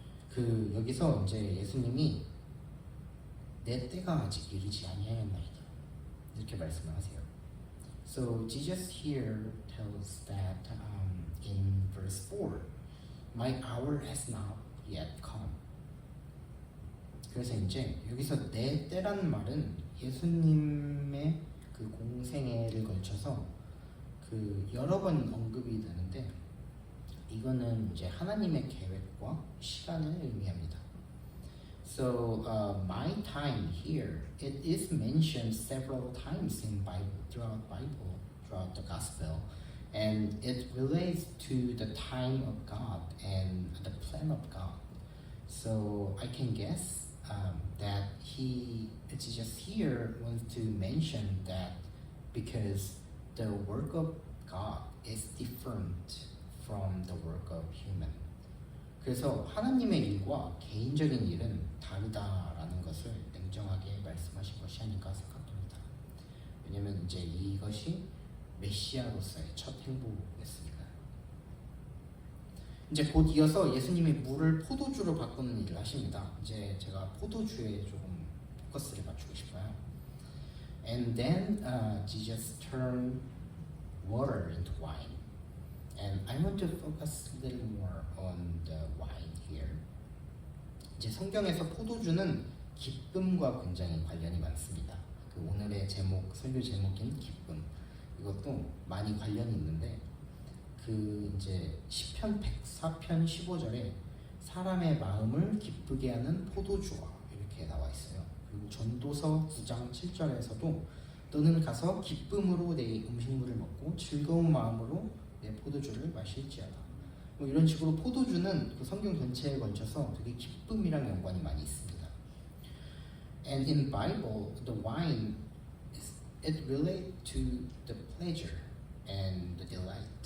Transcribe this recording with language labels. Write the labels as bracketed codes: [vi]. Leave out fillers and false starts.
[ko] 그 여기서 이제 예수님이 내 때가 아직 이르지 아니하였나이다 이렇게 말씀을 하세요. [en] So Jesus here tells that in verse 4, my hour has not yet come. [ko] 그래서 이제 여기서 내 때라는 말은 예수님의 그 공생애를 걸쳐서 그 여러 번 언급이 되는데 이거는 이제 하나님의 계획과 시간을 의미합니다. [en] So my time here, it is mentioned several times in Bible, throughout the Gospel, and it relates to the time of God and the plan of God. So I can guess that Jesus here wants to mention that because the work of God is different from the work of human. [ko] 그래서 하나님의 일과 개인적인 일은 다르다라는 것을 냉정하게 말씀하신 것이 아닐까 생각합니다. 왜냐면 이제 이것이 메시아로서의 첫 행보였으니까요. 이제 곧 이어서 예수님이 물을 포도주로 바꾸는 일을 하십니다. 이제 제가 포도주에 조금 포커스를 맞추고 싶어요. [en] And then Jesus turned water into wine. And I want to focus a little more on the wine here. [ko] 이제 성경에서 포도주는 기쁨과 굉장히 관련이 많습니다. 그 오늘의 설교 제목인 기쁨. 이것도 많이 관련이 있는데 그 이제 시편 104편 15절에 사람의 마음을 기쁘게 하는 포도주와 이렇게 나와 있어요. 그리고 전도서 9장 7절에서도 너는 가서 기쁨으로 내 음식물을 먹고 즐거운 마음으로 내 포도주를 마실지어다. 뭐 이런 식으로 포도주는 그 성경 전체에 걸쳐서 되게 기쁨이랑 연관이 많이 있습니다. [en] And in Bible, the wine it relates to the pleasure and the delight.